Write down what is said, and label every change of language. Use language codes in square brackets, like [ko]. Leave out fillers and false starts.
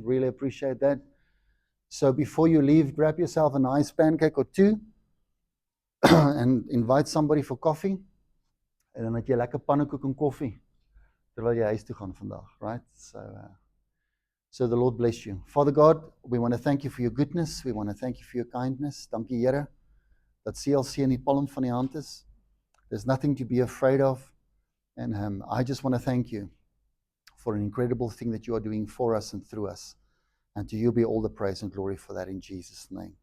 [en] Really appreciate that. So before you leave, grab yourself a nice pancake or two and invite somebody for coffee. [af] En dan het jy lekker pannekoek en koffie terwyl jy huis toe gaan vandag, right? [en] So the Lord bless you. Father God, we want to thank you for your goodness. We want to thank you for your kindness. [af] Dankie Here dat CLC in die palm van die hand is. [en] There's nothing to be afraid of. And I just want to thank you for an incredible thing that you are doing for us and through us. And to you be all the praise and glory for that in Jesus' name.